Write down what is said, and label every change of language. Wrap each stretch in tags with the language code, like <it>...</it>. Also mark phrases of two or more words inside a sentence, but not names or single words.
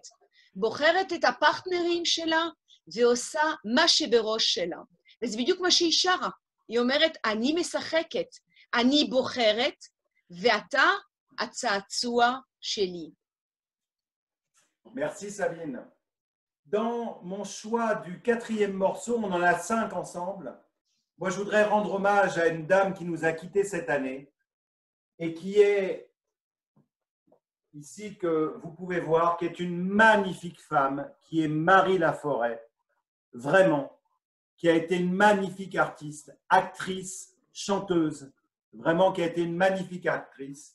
<he>בוחרת את הפרטנרים שלה ועושה מה שבראש שלה. וזה בדיוק מה שהיא שרה. היא אומרת, אני משחקת, אני בוחרת, ואתה הצעצוע שלי.</he> <fr>Merci Sabine. Dans mon choix du 4e morceau, on en a 5 ensemble. Moi, je voudrais rendre hommage à une dame qui nous a quittés cette année et qui est ici, que vous pouvez voir, qui est une magnifique femme, qui est Marie Laforêt, vraiment, qui a été une magnifique artiste, actrice, chanteuse, vraiment qui a été une magnifique actrice.</fr>